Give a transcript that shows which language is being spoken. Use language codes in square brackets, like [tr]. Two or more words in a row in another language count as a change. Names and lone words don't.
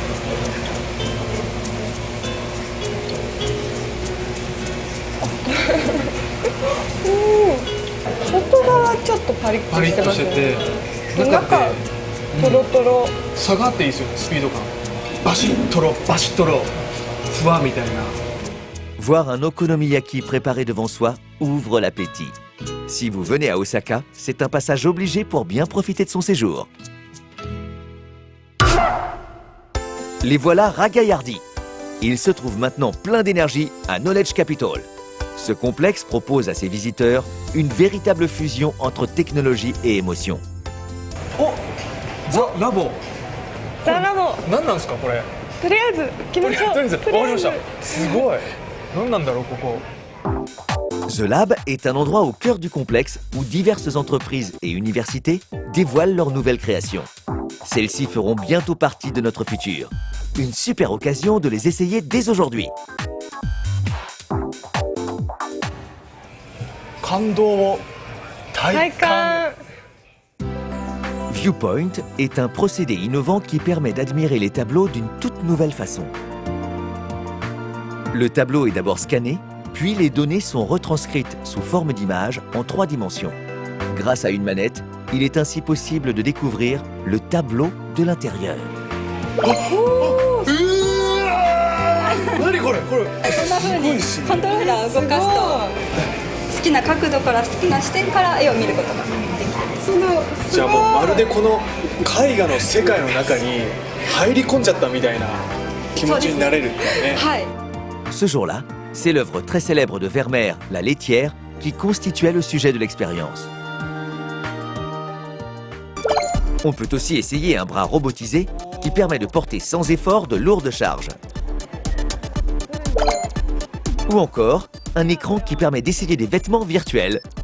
[ja] 外側ちょっとパリッパリッととしてますしてて、ね。中ってトロトロ。差があっていいですよね、スピード感。バシッとろバシッとろ、ふわみたいな。 [fr] Voir un okonomiyaki préparé devant soi ouvre l'appétit. Si vous venez à Osaka, c'est un passage obligé pour bien profiter de son séjour. Les voilà ragaillardis. Ils se trouvent maintenant pleins d'énergie à Knowledge Capital. Ce complexe propose à ses visiteurs une véritable fusion entre technologie et émotion. [ja] お、ザ・ラボ。ザラボ。何なんですかこれ。とりあえず行きましょう。とりあえず、わかりました。すごい。何なんだろうここ。 [fr] The Lab est un endroit au cœur du complexe où diverses entreprises et universités dévoilent leurs nouvelles créations. Celles-ci feront bientôt partie de notre futur. Une super occasion de les essayer dès aujourd'hui. [ja] 感動を体感。 [fr] Viewpoint est un procédé innovant qui permet d'admirer les tableaux d'une toute nouvelle façon. Le tableau est d'abord scanné, puis les données sont retranscrites sous forme d'images en 3 dimensions. Grâce à une manette, il est ainsi possible de découvrir le tableau de l'intérieur. [ja] 何これこれ。こんな風にコントローラーを動かすと好きな角度から好きな視点から絵を見ることができます。じゃあもうまるでこの絵画の世界の中に入り込んじゃったみたいな気持ちになれるっていうね。はい。 [fr] Ce jour-là, c'est l'œuvre très célèbre de Vermeer, La laitière, qui constituait le sujet de l'expérience. On peut aussi essayer un bras robotisé qui permet de porter sans effort de lourdes charges. Ou encore, un écran qui permet d'essayer des vêtements virtuels.